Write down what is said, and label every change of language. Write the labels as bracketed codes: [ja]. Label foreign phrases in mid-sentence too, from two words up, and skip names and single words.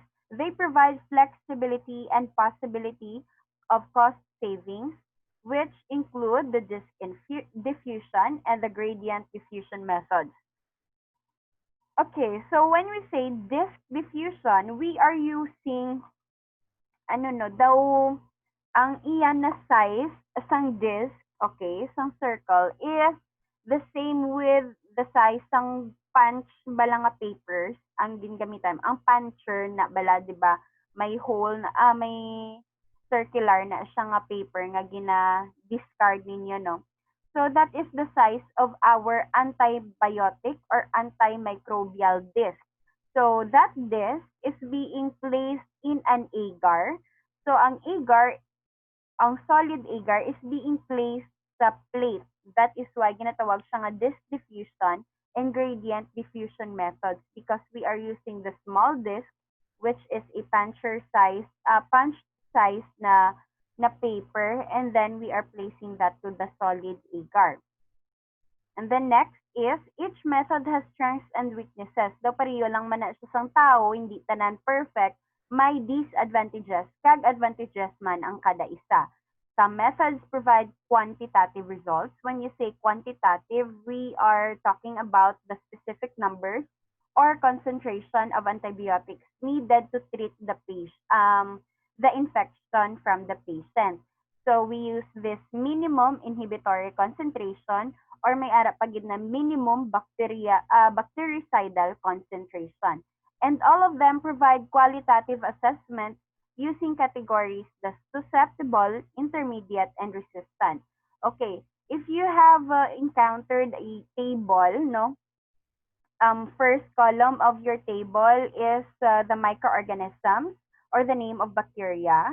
[en] They provide flexibility and possibility of cost savings, which include the disk diffusion and the gradient diffusion methods. Okay, so when we say disk diffusion, we are using, [hil] ano no, daw, ang iyan na size, isang disk, okay, isang circle, [en] is the same with the size [hil] ng punch bala nga papers ang gingamitan. Ang puncher na bala, di ba, may hole na, may circular na siya nga paper nga gina-discard ninyo, no? [en] So that is the size of our antibiotic or antimicrobial disc. So that disc is being placed in an agar. So ang agar, ang solid agar is being placed sa plate. That is why [hil] ginatawag siya nga [en] disc diffusion and gradient diffusion methods because we are using the small disc which is a punch size na paper and then we are placing that to the solid agar. And then next is, each method has strengths and weaknesses. [hil] Daw pareho lang man na sa isang tao, hindi tanan perfect, may disadvantages, kag advantages man ang kada isa. [en] Some methods provide quantitative results. When you say quantitative, we are talking about the specific numbers or concentration of antibiotics needed to treat the infection from the patient. So we use this minimum inhibitory concentration or [hil] may ara pagid na [en] minimum bactericidal concentration. And all of them provide qualitative assessments using categories the susceptible, intermediate, and resistant. Okay, if you have encountered a table, no, first column of your table is the microorganisms or the name of bacteria.